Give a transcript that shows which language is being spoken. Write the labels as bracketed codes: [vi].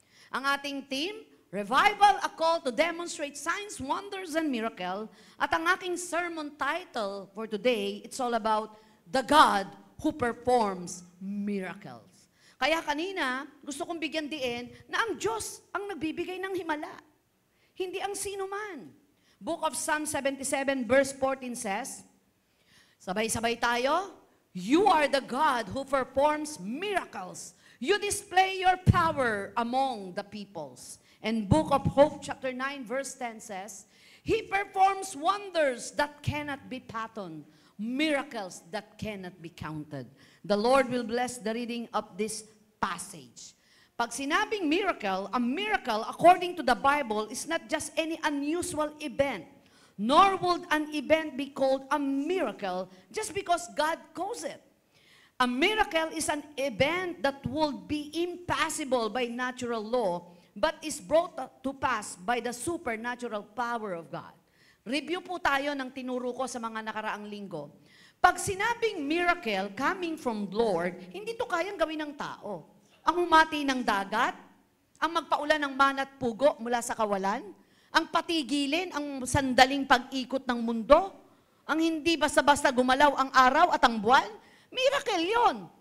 [tl] Ang ating [en] team, Revival, a call to demonstrate signs, wonders, and miracle. [tl] At ang aking [en] sermon title for today, it's all about the God who performs miracles. [tl] Kaya kanina, gusto kong bigyan diin na ang Diyos ang nagbibigay ng himala. Hindi ang sino man. [en] Book of Psalm 77 verse 14 says, [tl] sabay-sabay tayo, [en] you are the God who performs miracles. You display your power among the peoples. And Book of Hope chapter 9 verse 10 says, He performs wonders that cannot be fathomed, miracles that cannot be counted. The Lord will bless the reading of this passage. [tl] Pag sinabing [en] miracle, a miracle according to the Bible is not just any unusual event. Nor would an event be called a miracle just because God calls it. A miracle is an event that would be impossible by natural law, but is brought to pass by the supernatural power of God. [tl] Review po tayo ng tinuro ko sa mga nakaraang linggo. Pag sinabing [en] miracle coming from Lord, [tl] hindi to kayang gawin ng tao. Ang humati ng dagat, ang magpaulan ng mana at pugo mula sa kawalan, ang patigilin, ang sandaling pag-ikot ng mundo, ang hindi basta-basta gumalaw ang araw at ang buwan, miracle yon.